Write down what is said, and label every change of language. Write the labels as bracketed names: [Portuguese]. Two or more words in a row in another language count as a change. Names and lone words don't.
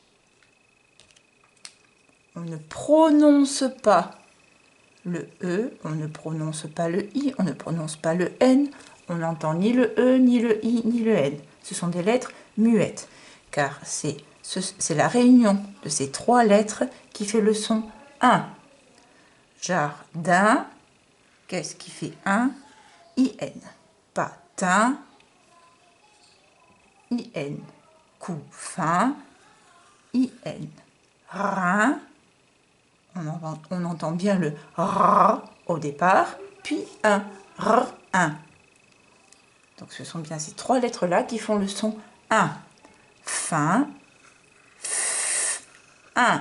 [French] On ne prononce pas le E, on ne prononce pas le I, on ne prononce pas le N, on n'entend ni le E, ni le I, ni le N. Ce sont des lettres muettes, car c'est la réunion de ces 3 lettres qui fait le son 1. Jardin, qu'est-ce qui fait 1? I-N. Patin, I-N. Couffin, I-N. Rein, on entend bien le R au départ, puis un R1. Donc ce sont bien ces 3 lettres-là qui font le son 1. Fin, F, 1.